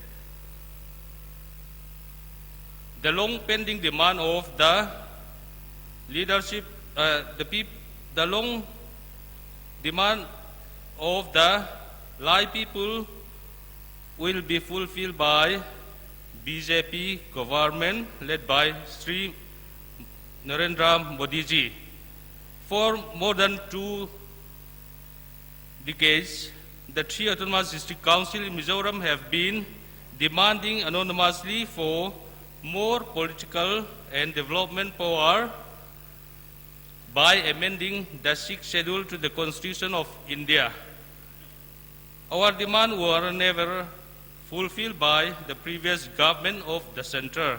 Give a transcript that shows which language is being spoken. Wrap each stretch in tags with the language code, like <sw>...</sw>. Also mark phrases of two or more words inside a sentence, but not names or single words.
<en>the long-pending demand of the leadership, the long demand of the Lai people will be fulfilled by BJP government led by Sri Narendra Modi ji. For more than 2 decades, the three autonomous district councils in Mizoram have been demanding anonymously for more political and development power by amending the sixth schedule to the Constitution of India. Our demands were never fulfilled by the previous government of the center.</en>